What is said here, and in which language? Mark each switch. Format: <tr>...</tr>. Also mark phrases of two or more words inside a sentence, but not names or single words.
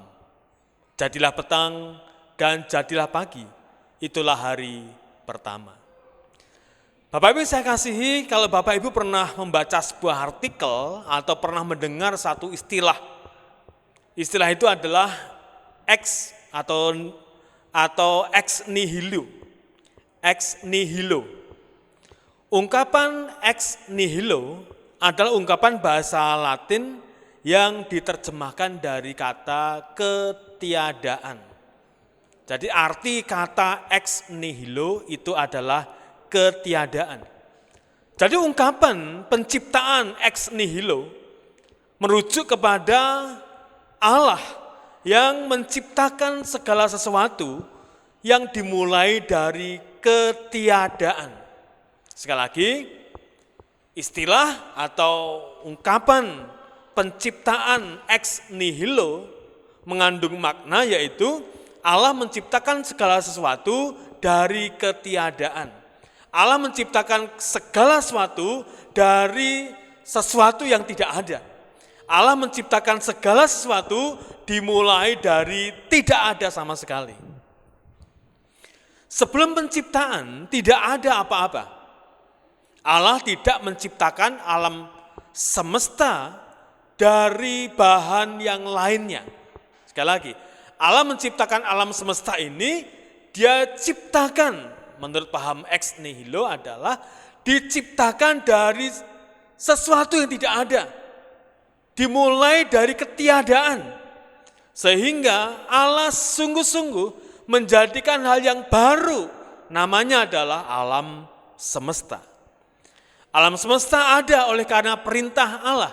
<id>Jadilah petang dan jadilah pagi, itulah hari pertama. Bapak Ibu saya kasihi, kalau Bapak Ibu pernah membaca sebuah artikel atau pernah mendengar satu istilah. Istilah itu adalah ex atau</id> <la>ex nihilo. Ex nihilo.</la> <id>Ungkapan</id> <la>ex nihilo</la> <id>adalah ungkapan bahasa Latin yang diterjemahkan dari kata ketiadaan. Jadi arti kata</id> <la>ex nihilo</la> <id>itu adalah ketiadaan. Jadi ungkapan penciptaan</id> <la>ex nihilo</la> <id>merujuk kepada Allah yang menciptakan segala sesuatu yang dimulai dari ketiadaan. Sekali lagi, istilah atau ungkapan penciptaan</id> <la>ex nihilo</la> <id>mengandung makna yaitu Allah menciptakan segala sesuatu dari ketiadaan. Allah menciptakan segala sesuatu dari sesuatu yang tidak ada. Allah menciptakan segala sesuatu dimulai dari tidak ada sama sekali. Sebelum penciptaan tidak ada apa-apa. Allah tidak menciptakan alam semesta dari bahan yang lainnya. Sekali lagi, Allah menciptakan alam semesta ini, Dia ciptakan, menurut paham</id> <la>ex nihilo</la> <id>adalah diciptakan dari sesuatu yang tidak ada. Dimulai dari ketiadaan. Sehingga Allah sungguh-sungguh menjadikan hal yang baru. Namanya adalah alam semesta. Alam semesta ada oleh karena perintah Allah.</id>